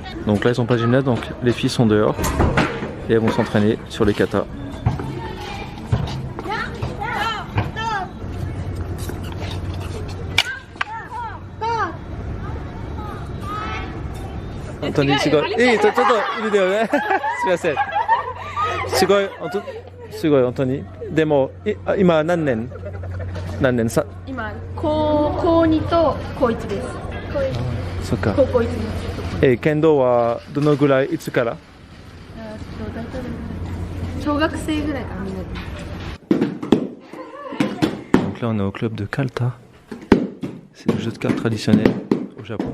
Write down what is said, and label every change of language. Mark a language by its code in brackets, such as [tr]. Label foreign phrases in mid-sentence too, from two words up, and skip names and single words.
[fr] Donc là ils sont pas gymnase, donc les filles sont dehors et elles vont s'entraîner sur les katas. Anthony, [ja] すごい。ちょっとビデオね。すみません。すごい、すごい、本当に。でも、今何年さ？今、高2と高1です。そっか。高校1年。剣道はどのぐらい、いつから？小学生ぐらいからみんなで。 [fr] Donc là on est au club de Kalta. C'est le jeu de cartes traditionnel au Japon.